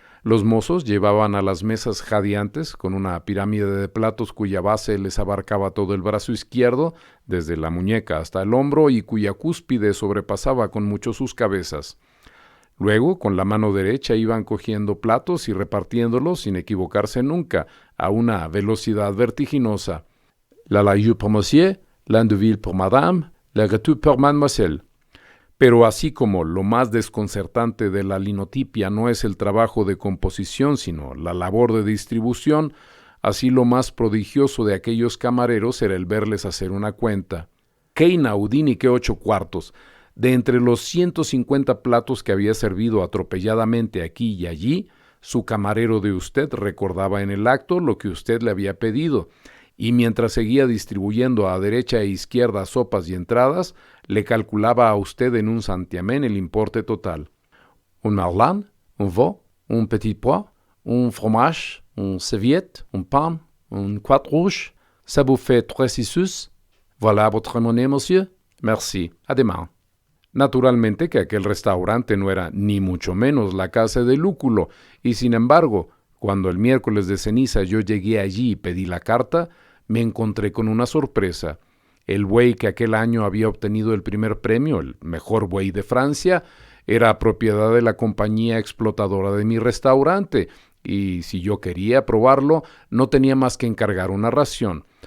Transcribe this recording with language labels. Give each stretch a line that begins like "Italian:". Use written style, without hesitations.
Spanish: Los mozos llevaban a las mesas jadeantes con una pirámide de platos cuya base les abarcaba todo el brazo izquierdo, desde la muñeca hasta el hombro, y cuya cúspide sobrepasaba con mucho sus cabezas. Luego, con la mano derecha iban cogiendo platos y repartiéndolos sin equivocarse nunca, a una velocidad vertiginosa.
French: La Layou pour monsieur, l'Andeville pour madame, la Retour pour mademoiselle.
Spanish: Pero así como lo más desconcertante de la linotipia no es el trabajo de composición, sino la labor de distribución, así lo más prodigioso de aquellos camareros era el verles hacer una cuenta. ¡Qué inaudín y qué 8 cuartos! De entre los 150 platos que había servido atropelladamente aquí y allí, su camarero de usted recordaba en el acto lo que usted le había pedido, y mientras seguía distribuyendo a derecha e izquierda sopas y entradas, le calculaba a usted en un santiamén el importe total.
French: Un marlan, un veau, un petit pois, un fromage, un serviette, un pain, un croix rouge, ça vous fait 3 sous. Voilà votre monnaie, monsieur. Merci. À demain.
Spanish: Naturalmente que aquel restaurante no era ni mucho menos la casa de Lúculo, y sin embargo, cuando el miércoles de ceniza yo llegué allí y pedí la carta, me encontré con una sorpresa. El buey que aquel año había obtenido el primer premio, el mejor buey de Francia, era propiedad de la compañía explotadora de mi restaurante, y si yo quería probarlo, no tenía más que encargar una ración.